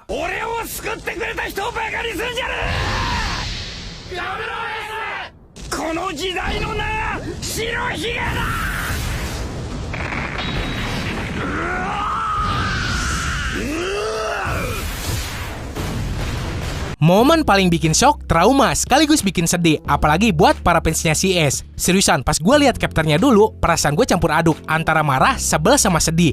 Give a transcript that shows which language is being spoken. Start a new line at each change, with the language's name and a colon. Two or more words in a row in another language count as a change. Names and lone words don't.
Japanese: 俺を救ってくれた人をバカにするんじゃねえ。やめろエース。この時代の名白ひげだ。
Indonesian: Momen paling bikin shock, trauma, sekaligus bikin sedih. Apalagi buat para fansnya CS. Seriusan, pas gue lihat chapternya dulu, perasaan gue campur aduk antara marah, sebel, sama sedih.